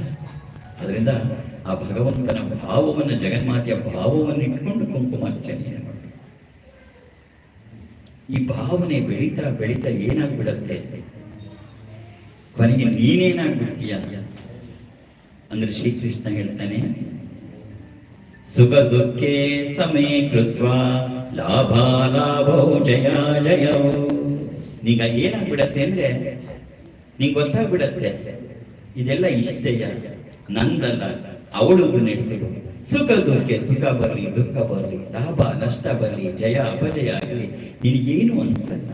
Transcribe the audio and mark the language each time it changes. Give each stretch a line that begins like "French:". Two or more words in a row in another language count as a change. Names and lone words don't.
Kannada: ಅದರಿಂದ ಆ ಭಗವಂತನ ಭಾವವನ್ನು, ಜಗನ್ಮಾತೆಯ ಭಾವವನ್ನು ಇಟ್ಕೊಂಡು ಕುಂಕುಮಾರ್ಚನೆಯನ್ನು ಮಾಡಿ. ಈ ಭಾವನೆ ಬೆಳೀತಾ ಬೆಳೀತಾ ಏನಾಗ್ಬಿಡತ್ತೆ, ಕೊನೆಗೆ ನೀನೇನಾಗ್ಬಿಡ್ತೀಯ ಅಂದ್ರೆ ಶ್ರೀಕೃಷ್ಣ ಹೇಳ್ತಾನೆ,
Sanskrit: ಸುಖ ದುಃಖೇ ಸಮೇ ಕೃತ್ವ ಲಾಭ ಲಾಭೋ ಜಯ ಜಯೋ.
Kannada: ನೀಗ ಏನಾಗ್ಬಿಡತ್ತೆ ಅಂದ್ರೆ ನಿಂಗೆ ಗೊತ್ತಾಗ್ಬಿಡತ್ತೆ, ಇದೆಲ್ಲ ಇಷ್ಟೆಯ, ನಂದಲ್ಲ, ಅವಳುದು ನಡೆಸಿಡು. ಸುಖ ದುಃಖ, ಸುಖ ಬರಲಿ ದುಃಖ ಬರಲಿ, ಲಾಭ ನಷ್ಟ ಬರಲಿ, ಜಯ ಅಪಜಯ ಆಗಲಿ, ನಿನಗೇನು ಅನ್ಸಲ್ಲ.